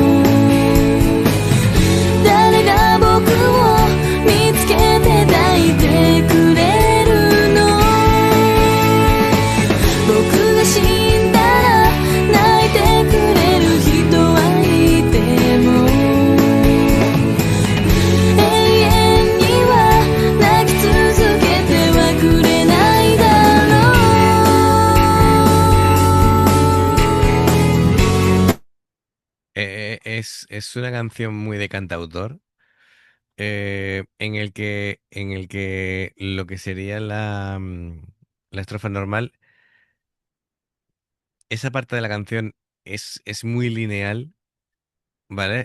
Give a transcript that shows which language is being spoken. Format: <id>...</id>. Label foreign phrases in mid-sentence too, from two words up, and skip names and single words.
<ja>誰が僕を見つけて抱いてくれるの僕が死んだら泣いてくれる人はいても永遠には泣き続けてはくれないだろう</ja> <es>Es una canción muy de cantautor, en el que lo que sería la estrofa normal, esa parte de la canción es muy lineal, ¿vale?</es>